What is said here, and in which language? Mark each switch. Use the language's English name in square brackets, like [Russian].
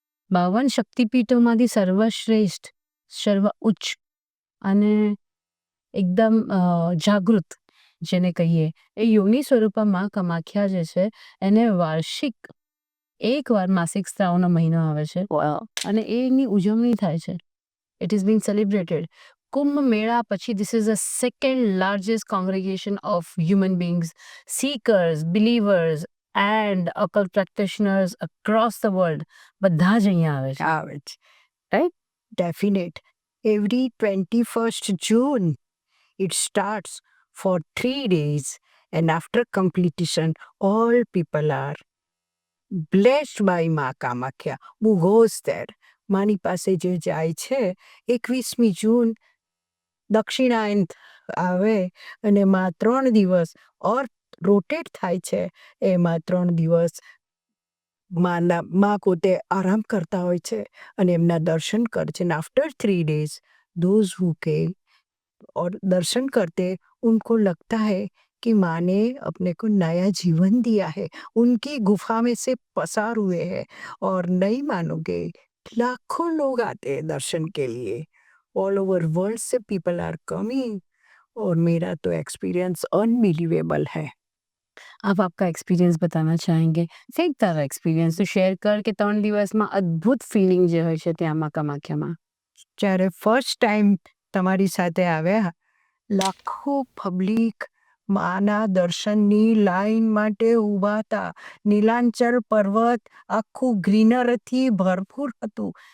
[Gujarati] 52 શક્તિપીઠોમાંથી સર્વશ્રેષ્ઠ, સર્વ ઉચ્ચ અને એકદમ જાગૃત જેને કહીએ એ યોની સ્વરૂપા માં કામાખ્યા જે છે એને વાર્ષિક એકવાર માસિક સ્ત્રાવનો મહિનો આવે છે અને એની ઉજવણી થાય છે. [English] It is being celebrated. [Gujarati] Kumbh મેળા પછી [English] this is the second largest congregation of human beings, seekers, believers and occult practitioners across the world. [Gujarati] બધા જ અહીંયા આવે છે. આવે છે. [English] Right? Definite. Every 21st June, it starts for 3 days, and after completion, all people are blessed by Ma Kamakhya, who goes there. [Gujarati] માની પાસે જે જાય છે 21મી જૂન દક્ષિણાયન આવે અને માં 3 દિવસ ઓર રોટેટ થાય છે. એમાં 3 દિવસ માં પોતે આરામ કરતા હોય છે અને એમના દર્શન કરે છે. [English] after 3 days, those who came [Hindi] और दर्शन करते उनको लगता है कि माँ ने अपने को नया जीवन दिया है. उनकी गुफा में से पसार हुए हैं और नहीं मानोगे, लाखों लोग आते हैं दर्शन के लिए. [English] all over world से people are coming [Hindi] और मेरा तो [English] Experience unbelievable है. [Hindi] आप आपका एक्सपीरियंस बताना चाहेंगे? [Gujarati] કંઈક તારો એક્સપિરિયન્સ તો શેર કર કે 3 દિવસમાં અદ્ભુત ફિલિંગ જે હોય છે ત્યાં માં કામાખ્યામાં. જ્યારે ફર્સ્ટ ટાઈમ તમારી સાથે આવ્યા, લાખો પબ્લિક માના દર્શનની લાઈન માટે ઊભા હતા. નીલાંચલ પર્વત આખું ગ્રીનરીથી ભરપૂર હતું.